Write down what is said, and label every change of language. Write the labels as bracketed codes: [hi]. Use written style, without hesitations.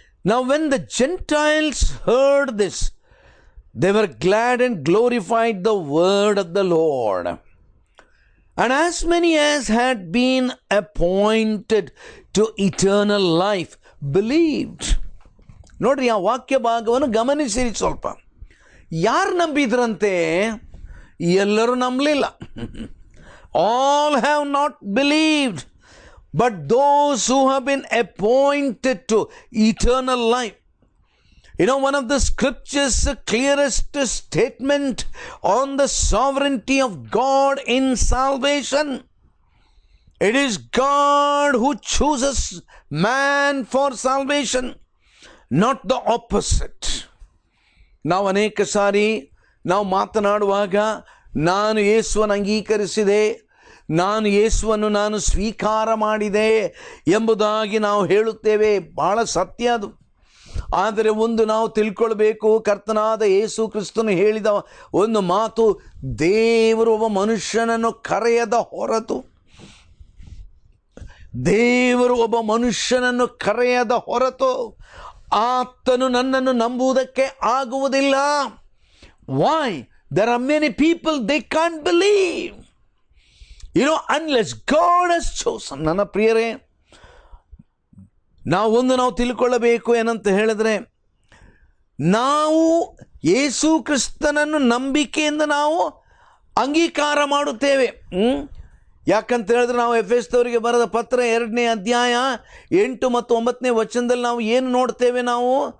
[en] Now when the Gentiles heard this, they were glad and glorified the word of the Lord. And as many as had been appointed to eternal life believed. [kn] ನೋಡ್ರಿ, ಆ ವಾಕ್ಯ ಭಾಗವನ್ನು ಗಮನಿಸಿರಿ ಸ್ವಲ್ಪ. ಯಾರು ನಂಬಿದ್ರಂತೆ? ಎಲ್ಲರೂ ನಂಬಲಿಲ್ಲ. [en] All have not believed, but those who have been appointed to eternal life. You know, one of the scriptures, the clearest statement on the sovereignty of God in salvation. It is God who chooses man for salvation, not the opposite. [kn] ನಾವು ಅನೇಕ ಸಾರಿ ನಾವು ಮಾತನಾಡುವಾಗ ನಾನು ಯೇಸುವನ್ನು ಅಂಗೀಕರಿಸಿದೆ, ನಾನು ಯೇಸುವನ್ನು ನಾನು ಸ್ವೀಕಾರ ಮಾಡಿದೆ ಎಂಬುದಾಗಿ ನಾವು ಹೇಳುತ್ತೇವೆ. ಬಹಳ ಸತ್ಯ ಅದು. ಆದರೆ ಒಂದು ನಾವು ತಿಳ್ಕೊಳ್ಬೇಕು, ಕರ್ತನಾದ ಯೇಸು ಕ್ರಿಸ್ತನು ಹೇಳಿದ ಒಂದು ಮಾತು, ದೇವರು ಒಬ್ಬ ಮನುಷ್ಯನನ್ನು ಕರೆಯದ ಹೊರತು, ದೇವರು ಒಬ್ಬ ಮನುಷ್ಯನನ್ನು ಕರೆಯದ ಹೊರತು ಆತನು ನನ್ನನ್ನು ನಂಬುವುದಕ್ಕೆ ಆಗುವುದಿಲ್ಲ. [en] Why? There are many people, they can't believe. You know, unless God has chosen. [kn] ನನ್ನ ಪ್ರಿಯರೇ, ನಾವು ತಿಳ್ಕೊಳ್ಳಬೇಕು ಏನಂತ ಹೇಳಿದ್ರೆ, ನಾವು ಯೇಸು ಕ್ರಿಸ್ತನನ್ನು ನಂಬಿಕೆಯಿಂದ ನಾವು ಅಂಗೀಕಾರ ಮಾಡುತ್ತೇವೆ. ಯಾಕಂತ ಹೇಳಿದ್ರೆ ನಾವು ಎಫೆಸದವರಿಗೆ ಬರೆದ ಪತ್ರ 2ನೇ ಅಧ್ಯಾಯ 8 ಮತ್ತು 9ನೇ ವಚನದಲ್ಲಿ ನಾವು ಏನು ನೋಡ್ತೇವೆ ನಾವು?